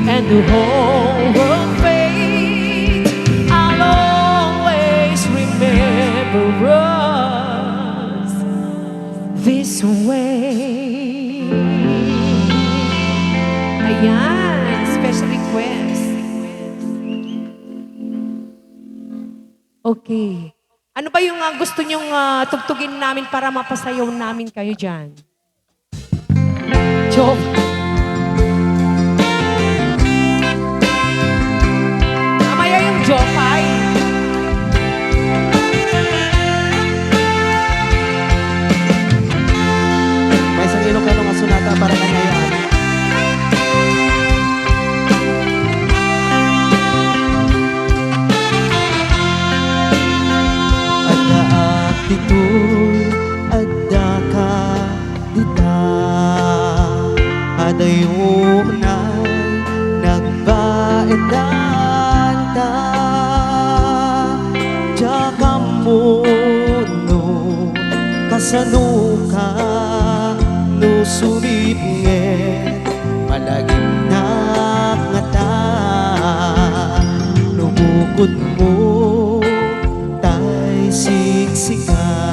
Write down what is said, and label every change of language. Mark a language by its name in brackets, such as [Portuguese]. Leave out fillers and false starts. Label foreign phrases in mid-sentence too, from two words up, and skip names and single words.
[English] the whole world fades, I'll always remember us this way. [Filipino] Ayan, [English] special request. [Filipino] Okay. Ano ba yung gusto nyong tugtugin namin para mapasayaw namin kayo dyan? Joke. Mamaya yung Jopay. [Iloko] May isang Ilocano nga sunata para kanya yan. Adda dito'y adda ka dita, adayunay nagbaetan ta, tsaka muno kasanuka no sumipnget malagim na ngata, nubukod mo tay siksika,